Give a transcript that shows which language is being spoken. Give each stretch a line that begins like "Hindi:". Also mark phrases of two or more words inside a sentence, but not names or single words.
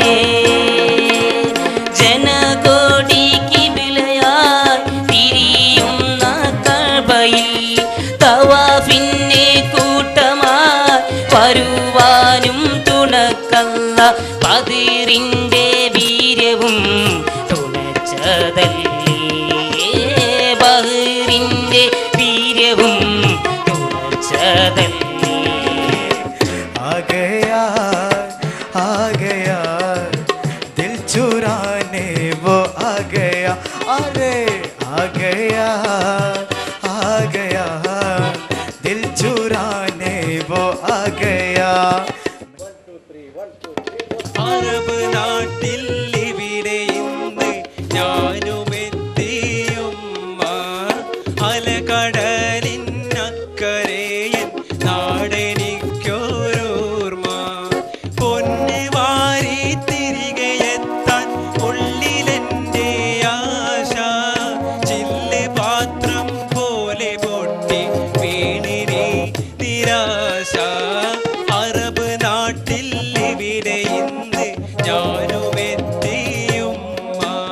Malayalam: ജനകോടിക്ക് വിളയായി തിരിയുന്ന കഅബയിൽ തവാഫിന്നെ കൂട്ടമായി വരുവാനും തുണക്കല്ല ബദറിന്റെ വീര്യവും തുണച്ചതല്ലേ ബദറിന്റെ വീര്യവും തുണച്ചതല്ലേ
Hindi: आ गया दिल चुराने वो आ गया अरे आ गया दिल चुराने वो आ गया
Malayalam: അറബ് നാട്ടിൽ ഇവിടെ ഇന്ന് ഞാനുമെത്തിയുമ്മ അലകടലിനക്കരയൻ നാടെനിക്കൊരോർമ്മ പൊന്ന് വാരി തിരികെ എത്താൻ ഉള്ളിലെൻ്റെ ആശ ചില്ല് പാത്രം പോലെ പൊട്ടി വീണിനി നിരാശ അറബ് നാട്ടിൽ ഇവിടെ ഇന്ന് ഞാനുമെത്തിയുമ്മ